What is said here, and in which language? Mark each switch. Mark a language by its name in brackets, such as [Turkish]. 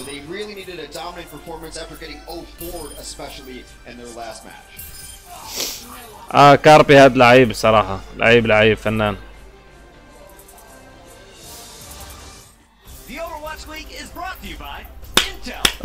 [English] forward, especially in their last match. [Arabic] كاربي هاد لعيب صراحة، لعيب فنان. [English] The Overwatch League is brought to you by Intel.